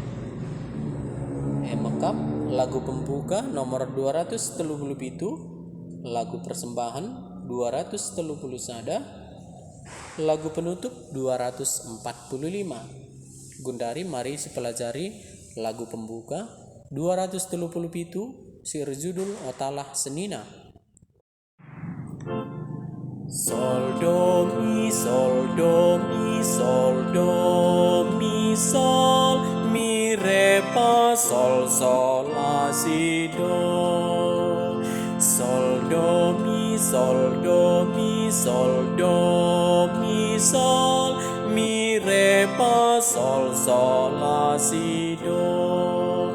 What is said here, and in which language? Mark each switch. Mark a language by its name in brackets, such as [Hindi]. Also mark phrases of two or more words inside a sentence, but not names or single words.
[Indonesian] Emakap lagu pembuka nomor 237, lagu persembahan 231, lagu penutup 245. Gundari mari sepelajari lagu pembuka 237 sir judul Otalah Senina. Sol do mi sol do mi sol do mi sol mi re fa sol sol la si do. Sol do mi sol do mi sol do mi sol mi re fa sol sol la si do.